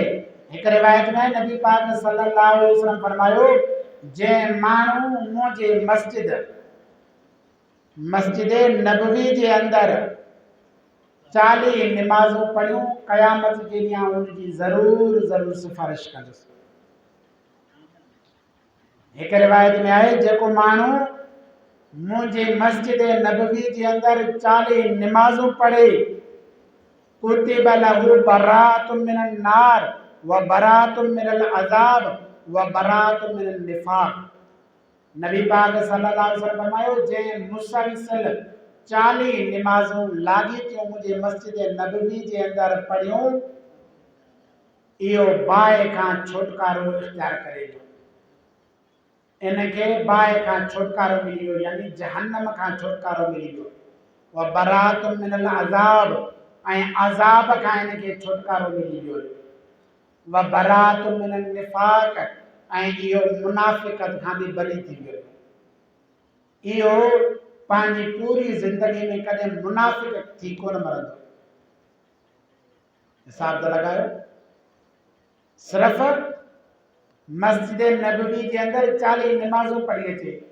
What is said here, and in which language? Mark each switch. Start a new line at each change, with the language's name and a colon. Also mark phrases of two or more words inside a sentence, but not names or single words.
Sindhi: हिक रिवायत में नबी पाक
Arabic: صلى الله عليه وسلم
Sindhi: फरमायो जंहिं माण्हू मुंहिंजे मस्जिद नबवी जे अंदरि 40 नमाज़ूं पढ़ियूं क़यामत के ॾींहुं उनजी ज़रूर सिफारिश कंदुसि। हिक रिवायत में आहे जेको माण्हू मुंहिंजे मस्जिद नबवी जे अंदरि 40 नमाज़ूं पढ़े
Arabic: كتب له براءة من النار وبراءة من العذاب وبراءة من النفاق.
Sindhi: नबी पाक
Arabic: صلى الله عليه وسلم
Sindhi: फरमायो जंहिं मुसलसल 40 नमाज़ूं लाॻीतियूं मुंहिंजे मस्जिद नबवी जे अंदरि पढ़ियूं इहो बाहि खां छुटकारो इख्तियार करे थो। इनखे बाहि खां छुटकारो मिली वियो यानी जहन्नम खां छुटकारो मिली वियो।
Arabic: وبراءة من العذاب
Sindhi: ऐं अज़ाब खां इनखे छुटकारो मिली वियो।
Arabic: وبراءة من النفاق
Sindhi: ऐं इहो मुनाफ़िक़त खां बि बरी थी वियो। इहो पंहिंजी पूरी ज़िंदगी में कॾहिं मुनाफ़िक़ थी कोन मरंदो। हिसाब त लॻायो, सिर्फ़ मस्जिद नबवी के अंदर 40 नमाज़ों पढ़ी अचे।